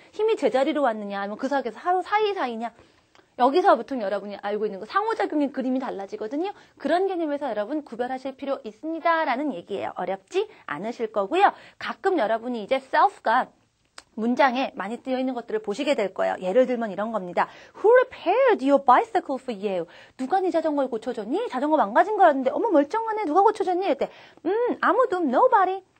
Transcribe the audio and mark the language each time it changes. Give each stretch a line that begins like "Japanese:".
Korean: 힘이 제자리로 왔느냐 아니면 그 사이에서 하루 사이사이냐 여기서부터 여러분이 알고 있는 거 상호작용의 그림이 달라지거든요. 그런 개념에서 여러분 구별하실 필요 있습니다라는 얘기예요. 어렵지 않으실 거고요. 가끔 여러분이 이제 self가 문장에 많이 뜨여 있는 것들을 보시게 될 거예요. 예를 들면 이런 겁니다.
English: Who repaired your bicycle for you?
Korean: 누가 네 자전거를 고쳐줬니? 자전거 망가진 거였는데 어머 멀쩡하네. 누가 고쳐줬니? 이때 아무도 nobody.